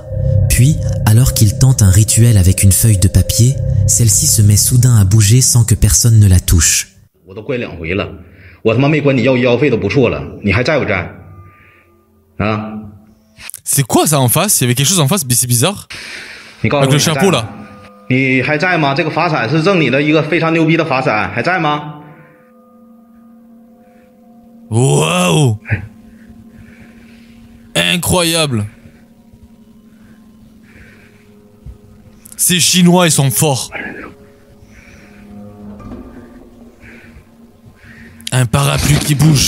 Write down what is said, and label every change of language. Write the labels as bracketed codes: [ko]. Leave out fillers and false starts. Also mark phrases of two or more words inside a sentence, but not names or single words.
[fr] Puis, alors qu'il tente un rituel avec une feuille de papier, celle-ci se met soudain à bouger sans que personne ne la touche. C'est quoi ça en face? Il y avait quelque chose en face, mais c'est bizarre. Avec le chapeau là. [zh] 你还在吗？这个法伞是赠你的一个非常牛逼的法伞，还在吗？ [fr] Waouh! Incroyable! Ces Chinois, ils sont forts. Un parapluie qui bouge.